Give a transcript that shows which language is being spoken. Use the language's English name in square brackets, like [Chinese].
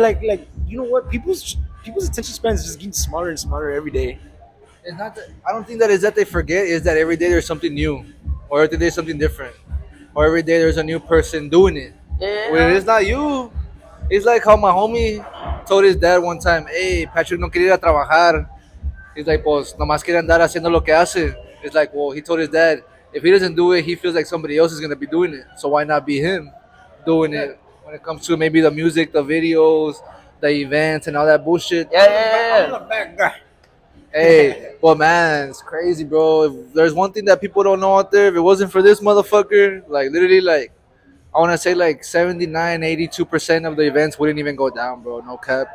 [English] Like you know what? People's attention span is just getting smaller and smaller every day. It's not that, I don't think that is that they forget. Is that every day there's something new, or every day there's something different, or every day there's a new person doing it. Yeah. When it's not you, it's like how my homie told his dad one time, "Hey, Patrick [Spanish] no quiere ir a trabajar." [English] He's like, [Spanish] "Pues nomás quiere andar haciendo lo que hace." [English] It's like, well, he told his dad, if he doesn't do it, he feels like somebody else is gonna be doing it. So why not be him doing it? When it comes to maybe the music, the videos, the events, and all that bullshit. Yeah. I'm a bad guy. Hey, but man, it's crazy, bro. If there's one thing that people don't know out there, if it wasn't for this motherfucker, like literally, like I want to say, like 79, 82% of the events wouldn't even go down, bro. No cap.